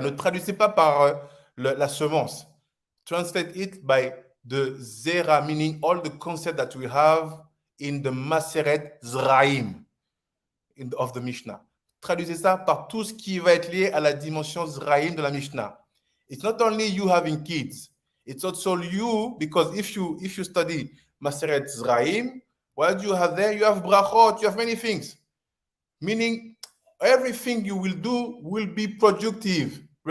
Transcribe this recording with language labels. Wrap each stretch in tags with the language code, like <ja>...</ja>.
<fr>Ne traduisez pas par la semence.</fr> <en>Translate it by the Zera, meaning all the concept that we have in the Maseret Zraim of the Mishnah.</en> <fr>Traduisez ça par tout ce qui va être lié à la dimension Zraim de la Mishnah.</fr> <en>It's not only you having kids. It's also you, because if you study Maseret Zraim, what do you have there? You have brachot, you have many things. Meaning, everything you will do will be productive.</en>